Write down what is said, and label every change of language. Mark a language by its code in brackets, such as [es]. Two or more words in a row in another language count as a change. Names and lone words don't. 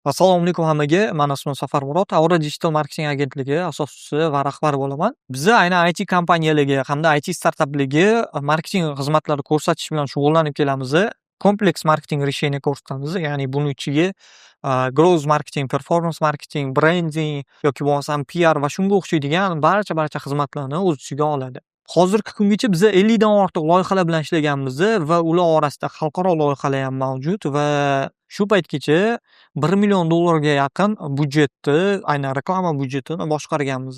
[uz] Assalomu alaykum hammaga. Men ismim Safarmurod, Aura Digital Marketing agentligi asoschisi va rahbari bo'laman. Biz aynan IT kompaniyaligi hamda IT startapligi marketing xizmatlari ko'rsatish bilan shug'ullanib kelamiz. Kompleks marketing решение ko'rsatamiz. Ya'ni buning ichiga [en] growth marketing, performance marketing, branding [uz] yoki bo'lmasam PR va shunga o'xshaydigan barcha xizmatlarni o'z ichiga oladi. Hozirgi kungacha biz 50 dan ortiq loyihalar bilan ishlaganmiz va ular orasida xalqaro loyihalar ham mavjud va shu paytgacha $1 million ga yaqin budjetni, aynan reklama budjetini boshqarganmiz.